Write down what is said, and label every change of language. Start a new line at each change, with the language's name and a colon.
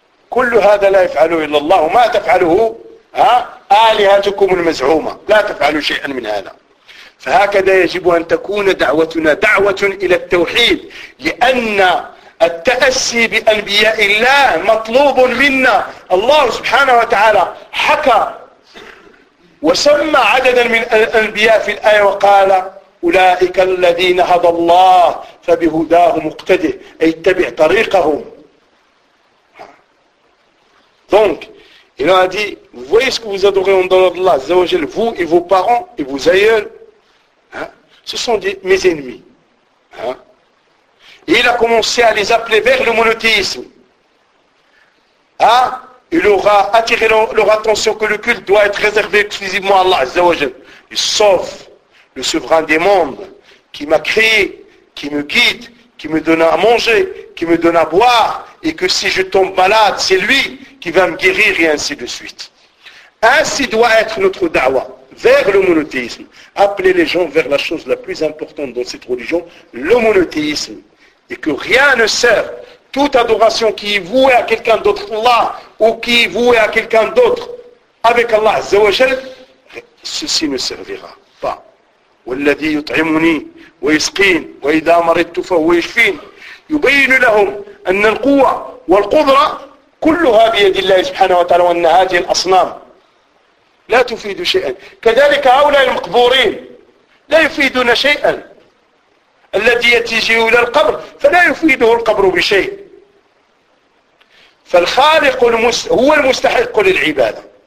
Arabic: كل هذا لا يفعله إلا الله وما تفعله آلهتكم المزعومة لا تفعلوا شيئا من هذا فهكذا يجب أن تكون دعوتنا دعوة إلى التوحيد لأن التأسي بأنبياء الله مطلوب منا الله سبحانه وتعالى حكى وسمى عددا من الأنبياء في الآية وقال أولئك الذين هدى الله فبهداه مقتده أي اتبع طريقهم
French: دونك Il leur a dit, vous voyez ce que vous adorez en dehors d'Allah, Zawajel, vous et vos parents et vos aïeuls, hein, ce sont mes ennemis. Hein. Et il a commencé à les appeler vers le monothéisme. Hein. Il leur a attiré leur attention que le culte doit être réservé exclusivement à Allah, Zawajel, sauf le souverain des mondes qui m'a créé, qui me guide, qui me donne à manger, qui me donne à boire, et que si je tombe malade, c'est lui qui va me guérir, et ainsi de suite. Ainsi doit être notre dawa vers le monothéisme. Appeler les gens vers la chose la plus importante dans cette religion, le monothéisme. Et que rien ne sert, toute adoration qui est vouée à quelqu'un d'autre, Allah, ou qui est vouée à quelqu'un d'autre, avec Allah, Azza wa Jal, ceci ne servira pas.
Arabic: وَالَّذِي يُطْعِمُنِي وَيَسْقِينِ وَإِذَا مَرِضْتُ فَهُوَ يَشْفِينِ يُبَيِّنُ لَهُمْ أَنَّ الْقُوَّةَ وَالْقُدْرَةَ كلها بيد الله سبحانه وتعالى وأن هذه الأصنام لا تفيد شيئا كذلك هؤلاء المقبورين لا يفيدون شيئا الذي يتجه إلى القبر فلا يفيده القبر بشيء فالخالق هو المستحق للعبادة